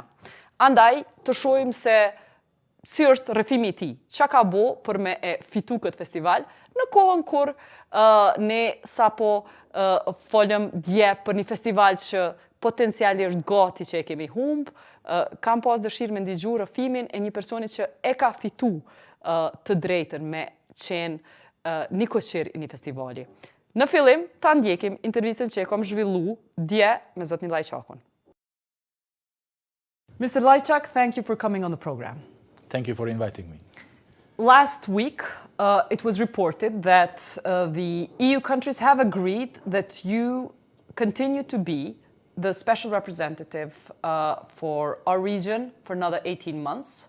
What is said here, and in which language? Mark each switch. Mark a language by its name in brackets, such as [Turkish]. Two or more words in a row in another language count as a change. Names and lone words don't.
[Albanian] Andaj të shohim se si është rrëfimi i tij, çka ka bo për me e fitu këtë festival, në kohën kur ne sapo folëm dje për një festival që potencialisht gati që e kemi humb, kam pas dëshirë me ndigju rrëfimin e një personi që e ka fitu të drejtën me qenë një koqir i një festivali. Në fillim, ta ndjekim intervistën që e kam zhvillu dje me zotin Lajçakun. [English] Mr. Lajçak, thank you for coming on the program. Thank you for inviting me. Last week, it was reported that the EU countries have agreed that you continue to be the special representative for our region for another 18 months.